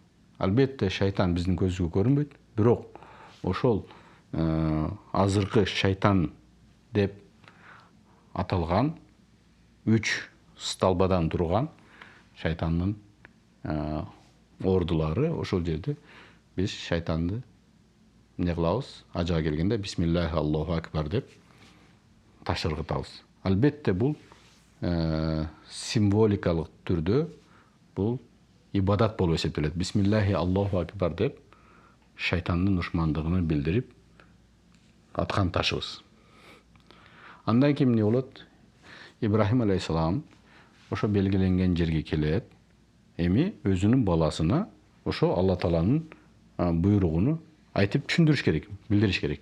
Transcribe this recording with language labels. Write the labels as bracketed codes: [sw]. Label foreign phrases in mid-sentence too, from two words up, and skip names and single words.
[ky] Албетте шайтан биздин көзүбүзгө көрүнбөйт, бирок ошол азыркы шайтан деп аталган 3 столбадан турган шайтандын ордулары ошол жерде биз шайтанды эмне кылабыз? Ажыга келгенде [ar] بسم الله الله أكبر [ky] деп таш ыргытабыз. Албетте бул символикалык түрдө бул ибадат болуп эсептелет. [ar] بسم الله الله أكبر [ky] деп шайтандын душмандыгын билдирип аткан ташыбыз. Андан кийин эмне болот? Ибрахим алейхисалам ошо белгиленген жерге келет. Эми өзүнүн баласына ошо Алла Тааланын буйругуну айтып түшүндүрүш керек, билдириш керек.